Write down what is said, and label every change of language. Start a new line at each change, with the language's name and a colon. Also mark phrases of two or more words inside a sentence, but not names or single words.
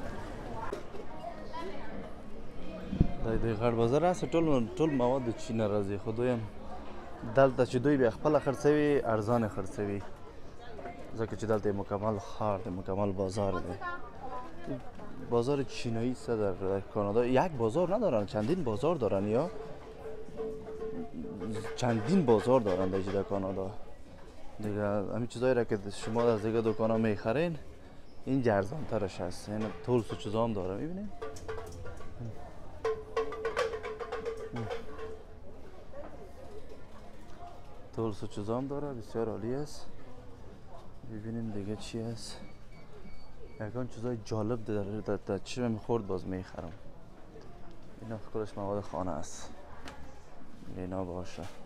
Pashto: دا د دوی غټ بازار هسې ټول مواد د چین نه راځي خو دوی هم دلته چې دوی بیا خپله خرڅوي ارزانه خرڅوي ځکه چې دلته مکمل ښار دی مکمل بازار دی بازار چینایی څه
Persian: در کانادا یک بازار ندارن چندین بازار دارن یا چندین بازار دارن در کانادا دیگه همین چیزایی را که شما از دیگه دکانا میخرین این ارزان ترش هست این طول سو چیزا هم داره میبینین طول سو چیزا هم داره بسیار عالی است ببینیم دیگه چی هست یکان چیزای جالب در چشم میخورد باز میخرم اینا خودش مواد خانه است اینا باشه